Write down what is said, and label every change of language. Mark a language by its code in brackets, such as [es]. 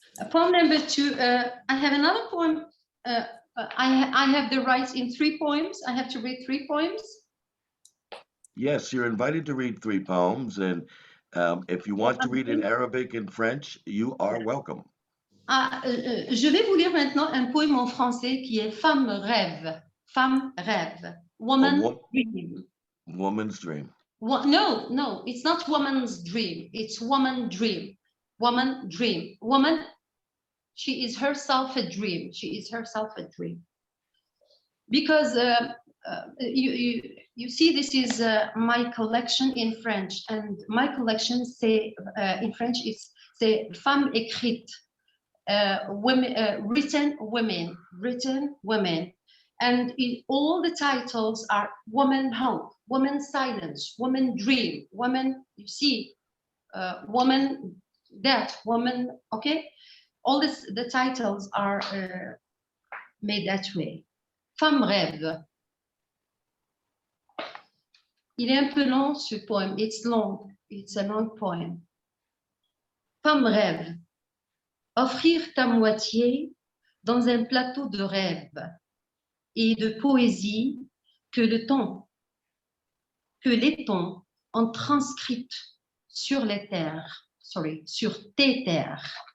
[en] Poem number 2, I have another poem. I have the rights in 3 poems. I have to read 3 poems. Yes, you're invited to read 3 poems, and if you want to read in Arabic and French, you are welcome. [fr] Je vais vous lire maintenant un poème en français qui est Femme rêve. Femme rêve. [en] Woman dream. Woman's dream. No, it's not woman's dream. It's woman dream. Woman dream. Woman, she is herself a dream. She is herself a dream. Because you see, this is my collection in French, and my collection say in French it's Femme écrite, women, written women, and all the titles are woman hope, woman silence, woman dream, woman, you see, woman death, woman, okay, all this, the titles are made that way. [fr] Femme rêve. Il est un peu long ce poème. [en] It's long. It's a long poem. [fr] Femme rêve. Offrir ta moitié dans un plateau de rêve et de poésie que les tons ont transcrite sur les terres, sur tes terres.